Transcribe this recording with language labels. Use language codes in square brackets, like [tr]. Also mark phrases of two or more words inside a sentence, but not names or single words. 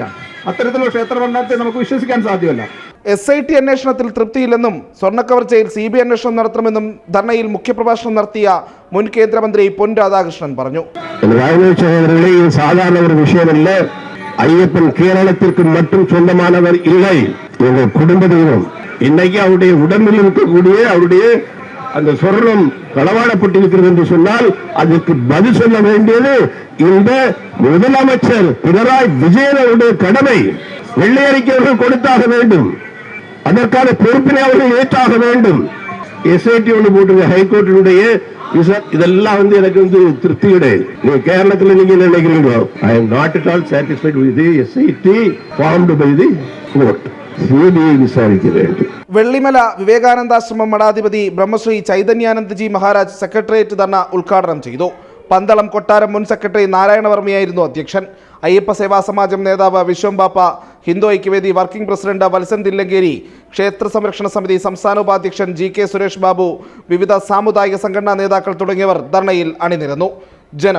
[ml] അത്തരത്തിലുള്ള ക്ഷേത്രഭരണത്തെ നമുക്ക് വിശ്വസിക്കാൻ സാധ്യമല്ല. SIT അന്വേഷണത്തിൽ തൃപ്തിയില്ലെന്നും സ്വർണ്ണക്കവർച്ചയിൽ CBI അന്വേഷണം നടത്തണമെന്നും ധർണയിൽ മുഖ്യപ്രഭാഷണം നടത്തിയ മുൻ കേന്ദ്രമന്ത്രി പൊൻ രാധാകൃഷ്ണൻ പറഞ്ഞു. സാധാരണ ഒരു വിഷയമല്ല. അയ്യപ്പൻ കേരളത്തിற்கு [ta] மட்டும் சொந்தமானவர் இல்லை. எங்கள் குடும்ப தெய்வம். இன்னைக்கு அவருடைய உடம்பில் இருக்கக்கூடிய அவருடைய அந்த சொர்ணம் களவாடப்பட்டிருக்கிறது என்று சொன்னால் அதற்கு பதில் சொல்ல வேண்டியது இந்த முதலமைச்சர் பினராயி விஜயன் அவருடைய கடமை. வெள்ளை அறிக்கை அவர்கள் கொடுத்தாக வேண்டும். அதற்கான பொறுப்பினை அவர்கள் ஏற்றாக வேண்டும். SIT ஒன்று போட்டு ஹைகோர்ட்டினுடைய இதெல்லாம் எனக்கு திருப்தி கிடையாது. நீங்க கேரளத்தில் நீங்க நினைக்கிறீங்க. [en] I am not at all satisfied with the SIT formed by the court. [ml] വെള്ളിമല വിവേകാനന്ദാശ്രമം മഠാധിപതി ബ്രഹ്മശ്രീ ചൈതന്യാനന്ദജി മഹാരാജ് സെക്രട്ടേറിയറ്റ് ധർണ ഉദ്ഘാടനം ചെയ്തു. പന്തളം കൊട്ടാരം മുൻ സെക്രട്ടറി നാരായണവർമ്മയായിരുന്നു അധ്യക്ഷൻ. അയ്യപ്പ സേവാ സമാജം നേതാവ് വിശ്വംബാപ്പ, ഹിന്ദു ഐക്യവേദി വർക്കിംഗ് പ്രസിഡന്റ് വത്സൻ തില്ലങ്കേരി, ക്ഷേത്ര സംരക്ഷണ സമിതി സംസ്ഥാന ഉപാധ്യക്ഷൻ GK സുരേഷ് ബാബു, വിവിധ സാമുദായിക സംഘടനാ നേതാക്കൾ തുടങ്ങിയവർ ധർണയിൽ അണിനിരന്നു.